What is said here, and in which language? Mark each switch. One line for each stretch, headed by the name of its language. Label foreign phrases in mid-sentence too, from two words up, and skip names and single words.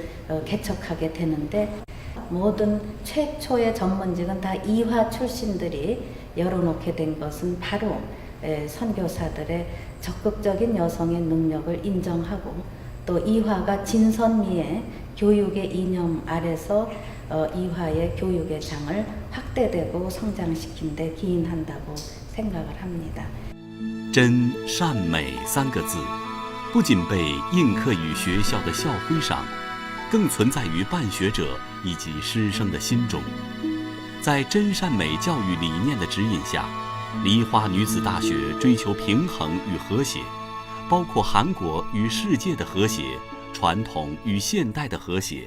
Korean: 개척하게 되는데 모든 최초의 전문직은 다 이화 출신들이 열어놓게 된 것은 바로 선교사들의 적극적인 여성의 능력을 인정하고 또 이화가 진선미의 교육의 이념 아래서 이화의 교육의 장을 확대되고 성장시킨 데 기인한다고 생각을 합니다.
Chinese: 真善美3个字，不仅被印刻于学校的校徽上，更存在于办学者以及师生的心中。在真善美教育理念的指引下，梨花女子大学追求平衡与和谐，包括韩国与世界的和谐，传统与现代的和谐。